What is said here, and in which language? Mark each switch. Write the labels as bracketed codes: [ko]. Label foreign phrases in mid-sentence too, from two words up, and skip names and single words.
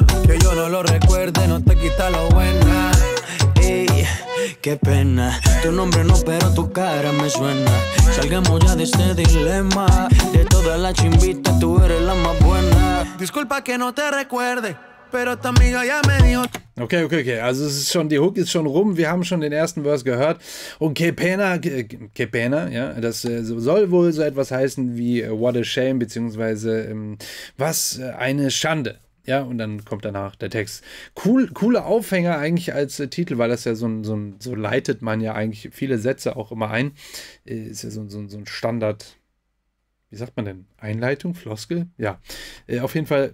[es] Que yo no lo recuerde, no te quita lo buena. Ey, qué pena. Tu nombre no, pero tu cara me suena. Salgamos ya de este dilema. De todas las chimbitas tú eres la más buena. Disculpa que no te recuerde, pero tu amiga ya me dijo. Okay. [de] Also es ist schon, die Hook ist schon rum. Wir haben schon den ersten Verse gehört. [es] Und que pena, [de] ja, das soll wohl so etwas heißen wie [en] what a shame, [de] beziehungsweise was eine Schande. Ja, und dann kommt danach der Text. Coole Aufhänger eigentlich als Titel, weil das ja so leitet man ja eigentlich viele Sätze auch immer ein. Ist ja so ein Standard, wie sagt man denn? Einleitung, Floskel? Ja, auf jeden Fall.